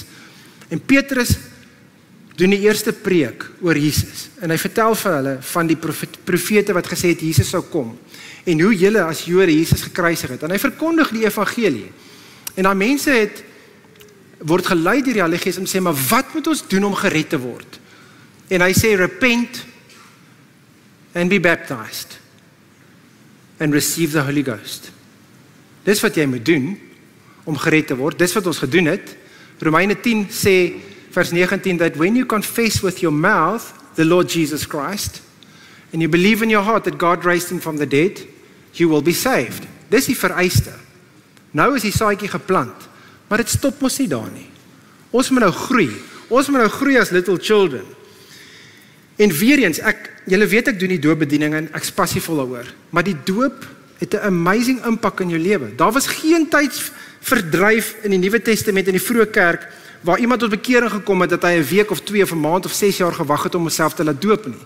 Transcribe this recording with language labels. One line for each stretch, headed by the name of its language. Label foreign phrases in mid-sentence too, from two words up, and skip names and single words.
Afrikaans: En Petrus doen die eerste preek oor Jesus. En hy vertel vir hulle van die profete wat gesê het Jesus sou kom. En hoe julle as Jode Jesus gekruisig het. En hy verkondig die evangelie. En daai mense word gelei deur die Heilige Gees om te sê, maar wat moet ons doen om gered te word? En hy sê,
English: repent and be baptized and receive the Holy Ghost.
Afrikaans: Dis wat jy moet doen om gered te word. Dis wat ons gedoen het. Romeine 10 sê, vers 19,
English: that when you confess with your mouth the Lord Jesus Christ, and you believe in your heart that God raised him from the dead, you will be saved.
Afrikaans: Dis die vereiste. Nou is die saadjie geplant, maar dit stop mos nie daar nie. Ons moet nou groei. Ons moet nou groei
English: as little children.
Afrikaans: En weer eens, julle weet ek doen die doopbediening en ek is passievol daaroor, maar die doop het 'n amazing impak in jou lewe. Daar was geen tydsverdryf in die Nuwe Testament in die vroeë kerk waar iemand tot bekering gekom het dat hy 'n week of 2 of 'n maand of 6 jaar gewag het om homself te laat doop nie.